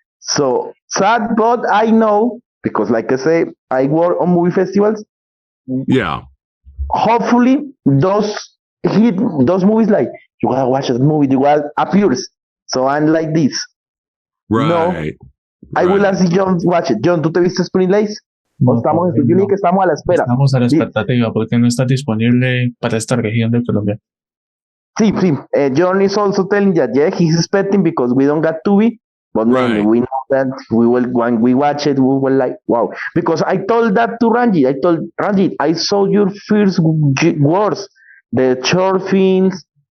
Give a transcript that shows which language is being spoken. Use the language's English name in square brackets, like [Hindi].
[English] So sad, but I know, because like I say, I work on movie festivals. Yeah. Hopefully, those movies like, you gotta watch that movie, you gotta appears. So I'm like this. Right. No, I will ask John watch it. [Spanish] John, ¿tú te viste Spring Lakes? No, estamos en no. que estamos a la espera. Estamos a la expectativa porque no está disponible para esta región de Colombia. Sí. [English] John is also telling that, yeah, he's expecting because we don't got Tubi, but Right. man, we know that we will, when we watch it, we will like, wow. Because I told that to Ranjit. I told Ranjit, I saw your first words, the short films.